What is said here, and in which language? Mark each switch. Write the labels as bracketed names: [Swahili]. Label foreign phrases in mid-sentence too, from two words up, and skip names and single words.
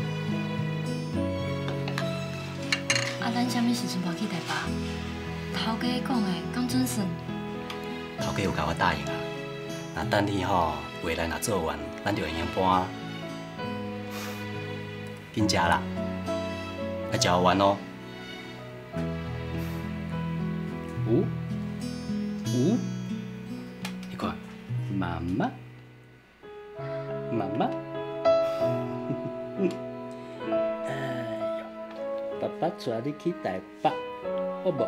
[Min Nan Chinese] 啊，咱啥物时阵搬去台北？头家讲的敢准算？头家有甲我答应啊，若等你吼未来若做完，咱就会用搬。紧食啦，要食完哦。你看，妈妈。妈妈，哎呦，爸爸带你去台北，好不？